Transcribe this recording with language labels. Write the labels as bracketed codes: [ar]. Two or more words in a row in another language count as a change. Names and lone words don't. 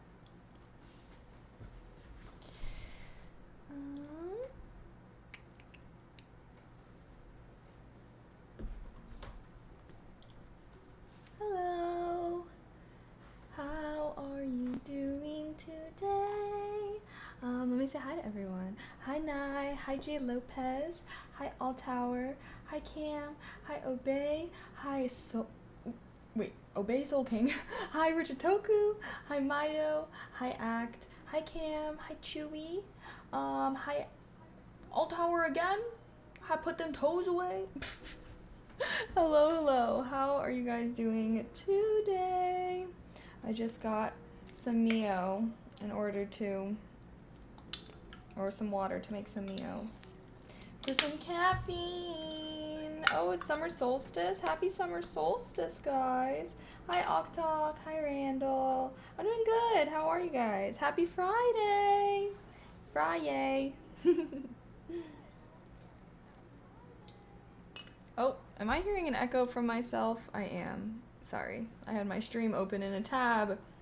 [en] Um, Hello. How are you doing today? Let me say hi to everyone. Hi, Nye. Hi, Jay Lopez. Hi, Alltower. Hi, Cam. Hi, Obey. Hi, Wait, Obey Soul King. Hi, Richard Toku. Hi, Mido. Hi, Act. Hi, Cam. Hi, Chewy. Hi, Alltower again. Hi, put them toes away. Hello, hello. How are you guys doing today? I just got some Mio in order to, or some water to make some Mio. For some caffeine. Oh, it's summer solstice. Happy summer solstice, guys. Hi, Oktok. Hi, Randall. I'm doing good. How are you guys? Happy Friday. Friyay. Oh, am I hearing an echo from myself? I am. Sorry. I had my stream open in a tab.